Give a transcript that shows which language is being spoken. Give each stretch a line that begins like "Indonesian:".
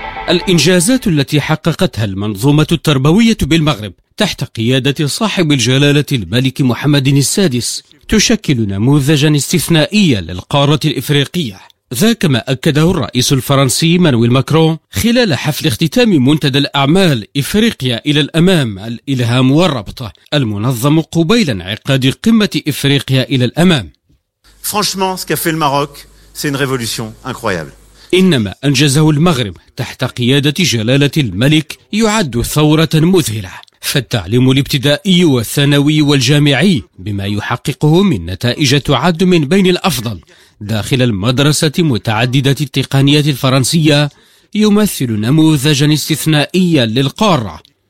Arabic: الإنجازات التي حققتها المنظومة التربوية بالمغرب تحت قيادة صاحب الجلالة الملك محمد السادس تشكل نموذجا استثنائيا للقارة الإفريقية، ذاك ما أكده الرئيس الفرنسي مانويل ماكرون خلال حفل اختتام منتدى الأعمال إفريقيا إلى الأمام الإلهام والربط المنظم قبيل انعقاد قمة إفريقيا إلى الأمام.
French: Franchement, ce qu'a fait le Maroc, c'est une révolution incroyable.
Arabic: إنما أنجزه المغرب تحت قيادة جلالة الملك يعد ثورة مذهلة، فالتعليم الابتدائي والثانوي والجامعي بما يحققه من نتائج تعد من بين الأفضل داخل المدرسة متعددة التقنيات الفرنسية يمثل نموذجا استثنائيا للقارة.